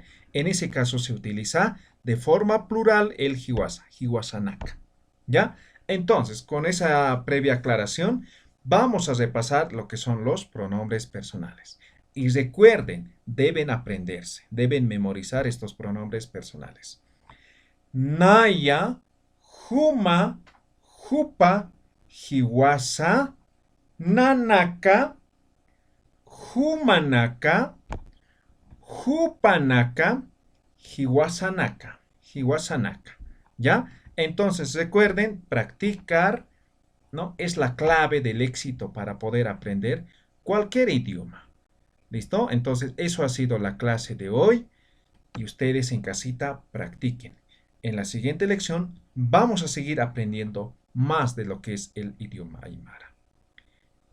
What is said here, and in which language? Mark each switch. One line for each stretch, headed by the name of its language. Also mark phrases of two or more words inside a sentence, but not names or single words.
Spanish: En ese caso se utiliza de forma plural el
Aymara: Hiwasa, Hiwasa Naka,
Spanish: ¿ya? Entonces, con esa previa aclaración, vamos a repasar lo que son los pronombres personales. Y recuerden, deben aprenderse, deben memorizar estos pronombres personales.
Aymara: Naya, Juma, Jupa, Hiwasa, Nanaka, Jumanaka, Jupanaka, Hiwasanaka.
Spanish: Hiwasanaka. ¿Ya? Entonces recuerden, practicar, ¿no? Es la clave del éxito para poder aprender cualquier idioma. ¿Listo? Entonces eso ha sido la clase de hoy y ustedes en casita practiquen. En la siguiente lección vamos a seguir aprendiendo más de lo que es el idioma aymara.